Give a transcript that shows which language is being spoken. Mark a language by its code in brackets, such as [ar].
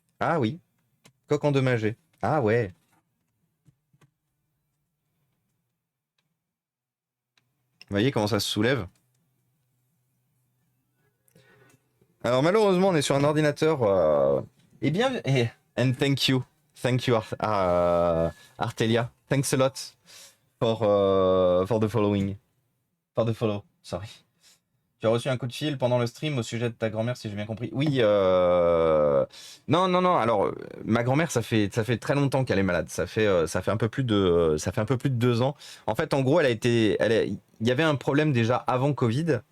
[fr] Ah oui, coque endommagée. Ah ouais. Vous voyez comment ça se soulève? Alors malheureusement, on est sur un ordinateur. Eh bien, [en] and thank you. Thank you, Artelia. Thanks a lot for the following. For the follow, sorry. [fr] Tu as reçu un coup de fil pendant le stream au sujet de ta grand-mère, si j'ai bien compris. Oui, non, non, non. Alors, ma grand-mère, ça fait très longtemps qu'elle est malade. Ça fait un peu plus de 2 ans. En fait, en gros, il y avait un problème déjà avant Covid.